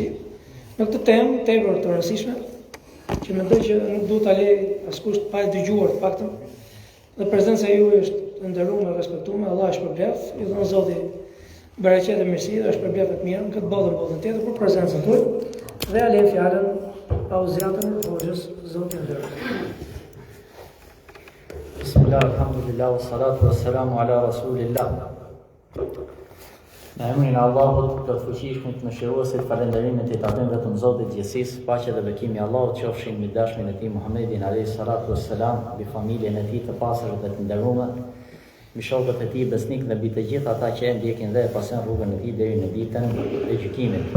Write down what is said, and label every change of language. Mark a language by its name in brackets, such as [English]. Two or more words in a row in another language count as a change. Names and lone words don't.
[Albanian] Në këtë temë tepër të rëndësishme, që mendoj që nuk duhet ta lej askush pa e dëgjuar të paktën, dhe prezenca juaj është e nderuar dhe respektuar, Allah e shpërblet, i dhon Zoti bereqet e mirësi dhe shpërblet të mirë në këtë botë dhe botën tjetër për prezencën tuaj, dhe ja lejmë fjalën pa u zgjatur hoxhës, Zoti e nderoft. [Arabic] بسم الله، الحمد لله، والصلاة والسلام على رسول الله. [Albanian] Në emrin e Allahut, të fuqishmit, mëshiruesit, falenderimet i takojnë vetëm Zotit gjithësisë, paqja dhe bekimi i Allahut qofshin mbi dashmin e tij Muhammedin [Arabic] عليه الصلاة والسلام, [Albanian] mbi familjen e tij të pastër dhe të nderuar, mbi shokët e tij besnik dhe mbi të gjithë ata që e ndjekin dhe e pasojnë rrugën e tij deri në ditën e gjykimit.